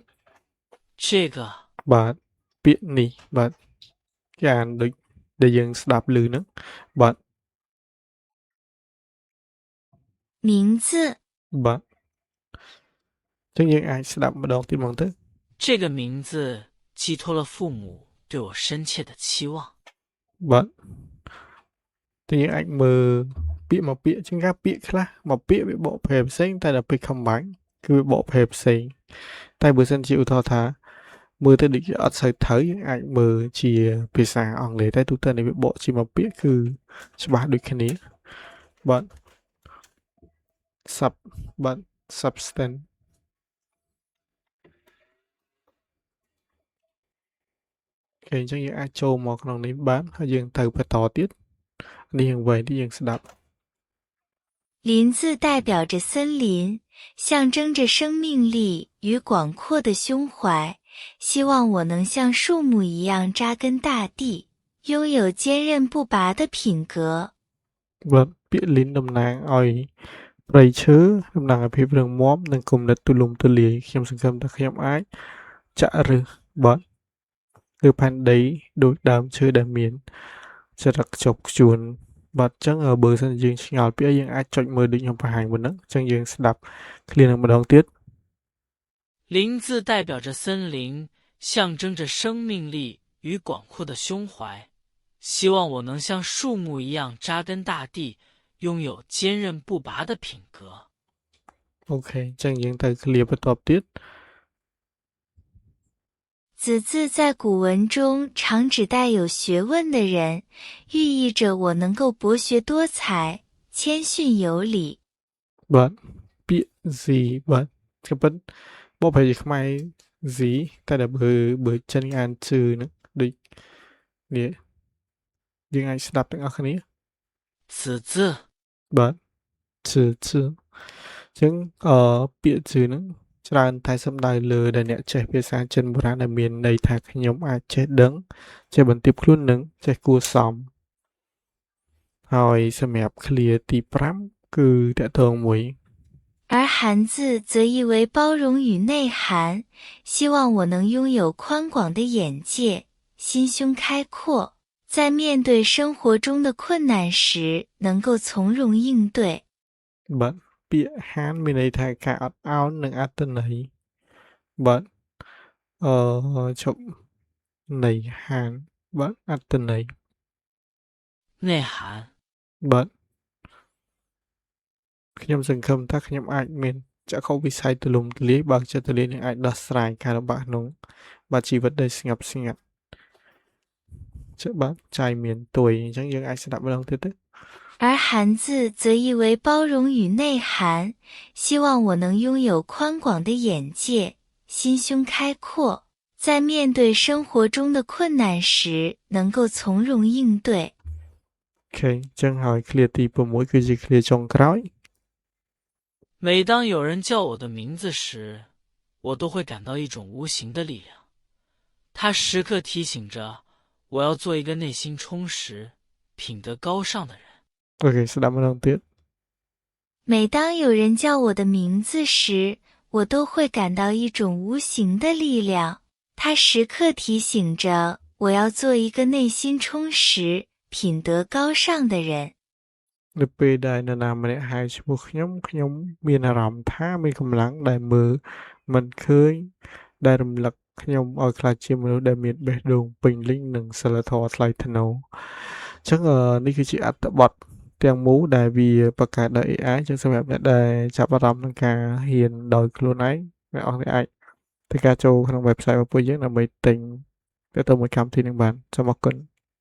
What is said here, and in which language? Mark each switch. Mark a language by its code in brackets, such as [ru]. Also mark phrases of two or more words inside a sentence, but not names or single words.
[zh] 这个 [km] បាទពាក្យនេះបាទគេអានដូចដែលយើងស្ដាប់ឮហ្នឹងបាទ [zh] 名字 [km] បាទអញ្ចឹងយើងអាចស្ដាប់ម្ដងទៀតមកទៅ [zh] 这个名字寄托了父母对我深切的期望。 [km] បាទតែយើងអាចមើលពាក្យមកពាក្យជាងការពាក្យខ្លះមកពាក្យវាបកប្រែផ្សេងតែដល់ពេល combine គឺវាបកប្រែផ្សេងតែបើសិនជាឧទាហរណ៍ថាមើលទៅដូចអត់សូវត្រូវយើងអាចមើលជាភាសាអង់គ្លេសតែទូទៅនេះវាបកជាមកពាក្យគឺច្បាស់ដូចគ្នាបាទ sub បាទ substance អូខេអញ្ចឹងយើងអាចចូលមកក្នុងនេះបានហើយយើងទៅបន្តទៀតនេះយ៉ាងវែងទីយើងស្ដាប់ [zh] 林字代表着森林，象征着生命力与广阔的胸怀。希望我能像树木一样扎根大地，拥有坚韧不拔的品格。 [km] បាទពាក្យលីនតំណាងឲ្យព្រៃឈើតំណាងឲ្យភាពរឹងមាំនិងគំនិតទូលំទូលាយខ្ញុំសង្ឃឹមថាខ្ញុំអាចចាក់ឫសបាទលើផែនដីដូចដើមឈើដែលមានចរិតខ្ជាប់ខ្ជួនបាទអញ្ចឹងបើសិនជាយើងឆ្ងល់ពាក្យយើងអាចចុចមើលដូចខ្ញុំបង្ហាញមុនហ្នឹងអញ្ចឹងយើងស្ដាប់ឃ្លានឹងម្ដងទៀត [zh] 林字代表着森林，象征着生命力与广阔的胸怀。希望我能像树木一样扎根大地，拥有坚韧不拔的品格。 [km] អូខេអញ្ចឹងយើងទៅឃ្លាបន្ទាប់ទៀត [zh] 子字在古文中常指带有学问的人，寓意着我能够博学多才、谦逊有礼。 [km] បាទពាក្យ Z បាទគឺពិតបបប្រែជាខ្មែរ Z តែដល់បើចិនអានជឿហ្នឹងដូចនេះយើងអាចស្ដាប់ទាំងអស់គ្នា [zh] 此字 [km] បាទជឿអញ្ចឹងពាក្យជឿហ្នឹងច្រើនតែសំដៅលើដែលអ្នកចេះភាសាចិនបុរាណដែលមានន័យថាខ្ញុំអាចចេះដឹងចេះបន្ទាបខ្លួននឹងចេះគួរសមហើយសម្រាប់ឃ្លាទី5គឺតកតងមួយ [zh] 而含字则意为包容与内涵，希望我能拥有宽广的眼界，心胸开阔，在面对生活中的困难时能够从容应对。 [km] បាទពាក្យហានមានន័យថាការអត់ឱននិងអត្តន័យបាទជប់ន័យហានបាទអត្តន័យ [zh] 内涵 [km] បាទខ្ញុំសង្ឃឹមថាខ្ញុំអាចមានចក្ខុវិស័យទូលំទូលាយបើកចិត្តទូលាយនឹងអាចដោះស្រាយការលំបាកក្នុងបាទជីវិតដែលស្ងប់ស្ងាត់បាទចៃមានទួយអញ្ចឹងយើងអាចស្ដាប់ម្ដងទៀតទៅ [zh] 而含字则意为包容与内涵，希望我能拥有宽广的眼界，心胸开阔，在面对生活中的困难时能够从容应对。 [km] អូខេអញ្ចឹងហើយឃ្លាទី6គឺជាឃ្លាចុងក្រោយ [zh] 每当有人叫我的名字时，我都会感到一种无形的力量，它时刻提醒着我要做一个内心充实、品德高尚的人。 [km] អូខេស្ដាប់ម្ដងទៀត [zh] 每当有人叫我的名字时，我都会感到一种无形的力量，它时刻提醒着我要做一个内心充实、品德高尚的人。 [km] នៅពេលដែលនរណាម្នាក់ហៅឈ្មោះខ្ញុំមានអារម្មណ៍ថាមានកម្លាំងដែលមើលមិនឃើញដែលរំលឹកខ្ញុំឲ្យខ្លាចជាមនុស្សដែលមានបេះដូងពេញលេញនិងសិលធម៌ថ្លៃថ្នូរអញ្ចឹងនេះគឺជាអត្ថបទទាំងមូលដែលវាបង្កើតដោយ AI អញ្ចឹងសម្រាប់អ្នកដែលចាប់អារម្មណ៍នឹងការហ៊ានដោយខ្លួនឯងអ្នកនរអាចធ្វើការចូលក្នុង website របស់ពួកយើងដើម្បីទិញទៅមួយកម្មវិធីនឹងបានសូមអរគុណ